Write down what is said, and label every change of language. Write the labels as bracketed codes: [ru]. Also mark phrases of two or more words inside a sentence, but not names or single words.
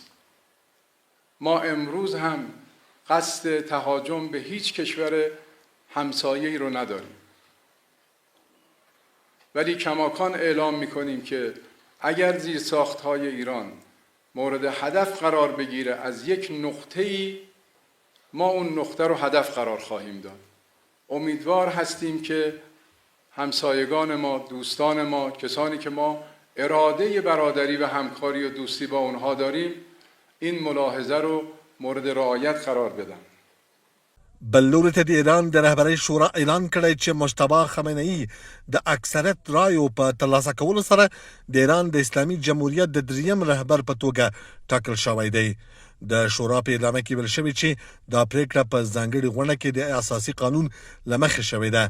[fa] ما امروز هم قصد تهاجم به هیچ کشور همسایه‌ای رو نداریم، ولی کماکان اعلام می‌کنیم که اگر زیرساخت‌های ایران مورد هدف قرار بگیره از یک نقطه‌ای، ما اون نقطه رو هدف قرار خواهیم داد. امیدوار هستیم که همسایگان ما، دوستان ما، کسانی که ما اراده برادری و همکاری و دوستی با اونها داریم، این ملاحظه رو مورد رعایت قرار بدن. [ps] بل د ایران د رهبرۍ شورا اعلان کړی چې مجتبی خامنه‌ای د اکثریت رایو په ترلاسه کولو سره د ایران د اسلامي جمهوریت د دریم رهبر په توګه ټاکل شوی دی. د شورا په اعلامیه کې ویل شوی چې دا پریکړه په ځانګړي غونډه کې د اساسي قانون له مخې شوې ده.